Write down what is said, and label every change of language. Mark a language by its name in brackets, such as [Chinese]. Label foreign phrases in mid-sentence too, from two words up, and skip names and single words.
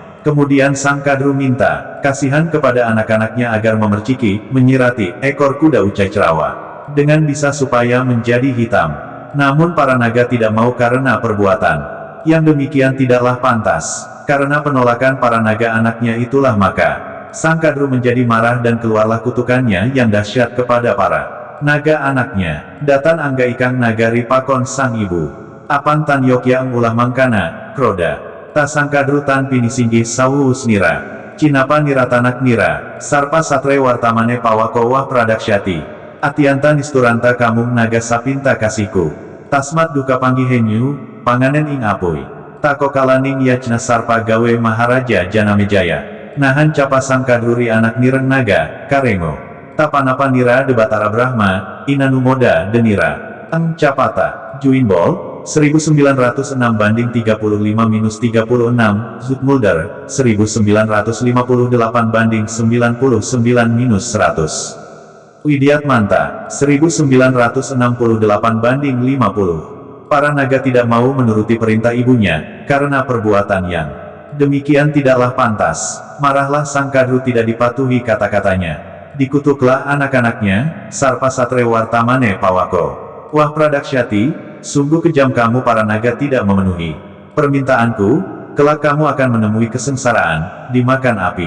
[Indonesian] Kemudian Sang Kadru minta kasihan kepada anak-anaknya agar memerciki, menyirati ekor kuda Ucai Cerawa dengan bisa supaya menjadi hitam. Namun para naga tidak mau karena perbuatan yang demikian tidaklah pantas. Karena penolakan para naga anaknya itulah maka Sang Kadru menjadi marah dan keluarlah kutukannya yang dahsyat kepada para naga anaknya. [Kawi] Datan Angga Ikang Nagari Pakon Sang Ibu Apan Tan Yokya Ulah Mangkana, Kroda Sang Kadru Tan Pinisinggih Sawus Nira, Cinapa Niratanak Nira, Sarpa Satre Wartamane Pawako Wah Pradaksyati, Atianta Nisturanta Kamung Naga Sapinta Kasihku, Tasmat Duka Panggihenyu, Panganen Ing Apuy, Tako Kalaning Yajna Sarpa Gawe Maharaja Janamejaya, Nahan Capa Sang Kadruri Anak Nireng Naga, Karengo, Tapanapa Nira De Batara Brahma, Inanumoda Denira, Eng Capata, Juinbol 1906 banding 35-36. [Indonesian] Zoetmulder 1958 banding 99-100. Widyatmanta 1968 banding 50. Para naga tidak mau menuruti perintah ibunya karena perbuatan yang demikian tidaklah pantas. Marahlah Sang Kadru tidak dipatuhi kata-katanya. Dikutuklah anak-anaknya. [Kawi] Sarpa Satre Wartamane Pawako Wah Pradaksyati, [Indonesian] sungguh kejam kamu para naga tidak memenuhi permintaanku, kelak kamu akan menemui kesengsaraan, dimakan api.